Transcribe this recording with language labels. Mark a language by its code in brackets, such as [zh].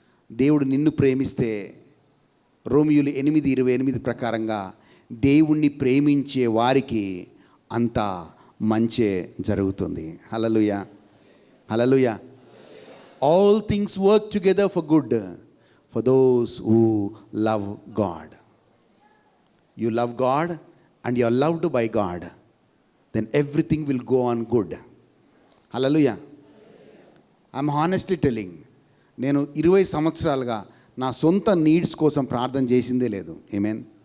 [te] దేవుడు నిన్ను ప్రేమిస్తే రోమియోలు 8:28 ప్రకారంగా దేవుణ్ణి ప్రేమించే వారికి అంతా మంచే జరుగుతుంది. [en] Hallelujah, hallelujah. All things work together for good for those who love God. You love God and you are loved by God, then everything will go on good. Hallelujah. I'm honestly telling, [te] నేను 20 సంవత్సరాలుగా నా సొంత నీడ్స్ కోసం ప్రార్థన చేసిందే లేదు. ఆమేన్.